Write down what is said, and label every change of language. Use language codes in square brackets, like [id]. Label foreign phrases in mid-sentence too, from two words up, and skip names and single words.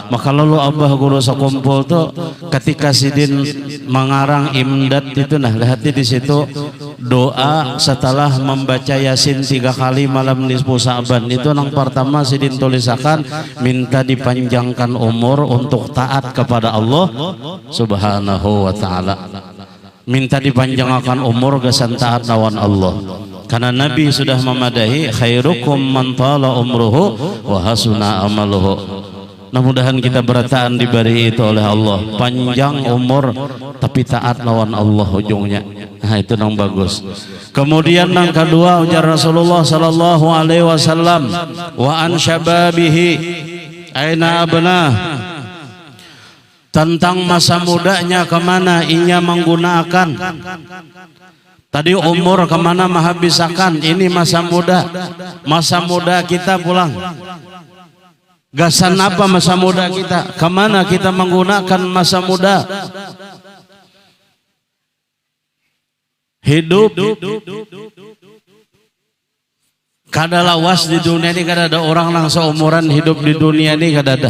[id] Maka lalu abah guru sakumpul tuh ketika sidin mengarang imdad itu, nah lihat di situ doa setelah membaca Yasin 3 kali malam nisfu Sa'ban itu, yang pertama sidin tulisakan minta dipanjangkan umur untuk taat kepada Allah [ar] سبحانه وتعالى. [bjn] Minta dipanjangkan umur gasan taat lawan Allah. [id] Karena Nabi sudah memadahi [ar] خيركم من طال عمره وحسن عمله. [bjn] Mudah-mudahan kita berataan diberi itu oleh Allah, panjang umur tapi taat lawan Allah ujungnya. [id] Nah itu yang bagus. Kemudian yang kedua ujar Rasulullah [ar] صلى الله عليه وسلم, وعن شبابه أين أبنى. [id] tentang masa mudanya kemana ia menggunakan. [bjn] Tadi umur kemana menghabiskan, ini masa muda. Masa muda kita pulang. Gasan apa masa muda kita? Kemana kita menggunakan masa muda? Hidup kada lawas di dunia ini, kada ada orang langsung umuran hidup di dunia ini, kada ada.